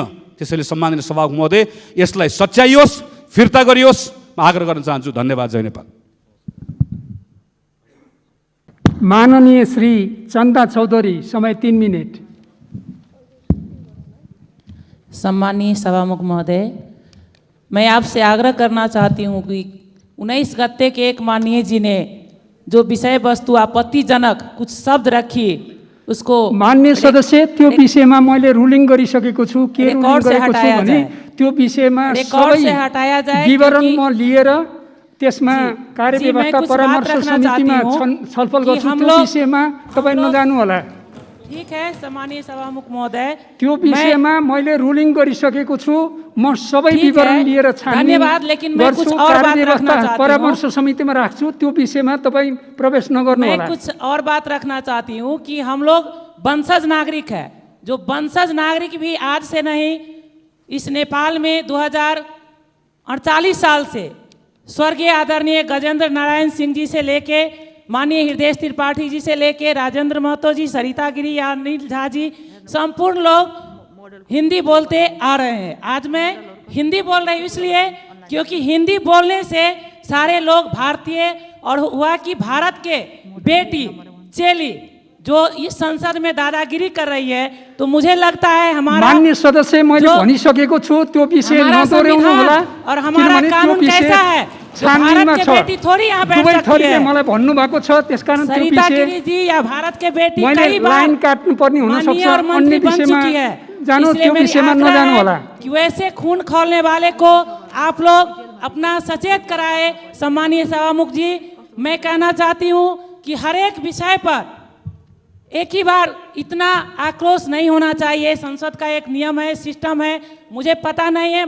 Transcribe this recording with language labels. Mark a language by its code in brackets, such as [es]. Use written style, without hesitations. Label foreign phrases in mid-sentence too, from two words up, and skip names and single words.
[ne] त्यसैले सम्माननीय सभामुख महोदय, यसलाई सच्याइयोस्, फिर्ता गरियोस्, म आग्रह गर्न चाहन्छु। धन्यवाद। जय नेपाल। माननीय श्री चन्दा चौधरी, समय 3 मिनट। [hi] सम्मानीय सभामुख महोदय, मैं आपसे आग्रह करना चाहती हूँ कि 19 गते के एक माननीय जी ने जो विषय वस्तु आपत्तिजनक कुछ शब्द रखी, उसको [ne] मान्य सदस्य त्यो विषयमा मैले रुलिङ गरिसकेको छु। के रुलिङ गरेको छु भने त्यो विषयमा सबै विवरण म लिएर त्यसमा कार्यव्यवस्था परामर्श समितिमा छलफल गर्छु। त्यो विषयमा तपाईँ नजानु होला। [hi] ठीक है सम्मानीय सभामुख महोदय, [ne] त्यो विषयमा मैले रुलिङ गरिसकेको छु। म सबै विवरण लिएर छानबिन धन्यवाद, [hi] लेकिन मैं कुछ और बात रखना चाहती हूँ। [ne] परामर्श समितिमा राख्छु, त्यो विषयमा तपाईँ प्रवेश नगर्नु होला। [hi] मैं कुछ और बात रखना चाहती हूँ कि हम लोग वंशज नागरिक है। जो वंशज नागरिक भी आज से नहीं, इस नेपाल में 2048 साल से स्वर्गीय आदरणीय गजेंद्र नारायण सिंह जी से लेके माननीय हृदय त्रिपाठी जी से लेके राजेंद्र महतो जी, सरिता गिरी या अनिल झा जी, संपूर्ण लोग हिंदी बोलते आ रहे हैं। आज मैं हिंदी बोल रही हूँ इसलिए क्योंकि हिंदी बोलने से सारे लोग भारतीय, और हुआ कि भारत के बेटी चेली जो इस संसद में दादागिरी कर रही है, तो मुझे लगता है हमारा [ne] माननीय सदस्य मैले भनिसकेको छु, त्यो विषय नदोहोर्याउनु होला। [hi] और हमारा कानून कैसा है, भारत के बेटी थोड़ी यहाँ बैठ सकती है। [ne] मलाई भन्नु भएको छ, त्यसकारण त्यो [hi] सरिता [ne] विषय [hi] गिरी जी या भारत के बेटी [ne] मैले [hi] कई बार [ne] लाइन काट्नु पर्ने हुन सक्छ। [hi] और [ne] अन्य [hi] मंत्री बन [ne] विषयमा [hi] चुकी है। [ne] जानु, [hi] इसलिए [ne] त्यो [hi] मेरी [ne] विषयमा [hi] आग्रह [ne] नजानु [hi] है [ne] होला। [hi] कि वैसे खून खौलने वाले को आप लोग अपना सचेत कराए। सम्मानीय सभामुख जी, मैं कहना चाहती हूँ कि हर एक विषय पर एक ही बार इतना आक्रोश नहीं होना चाहिए। संसद का एक नियम है, सिस्टम है, मुझे पता नहीं है।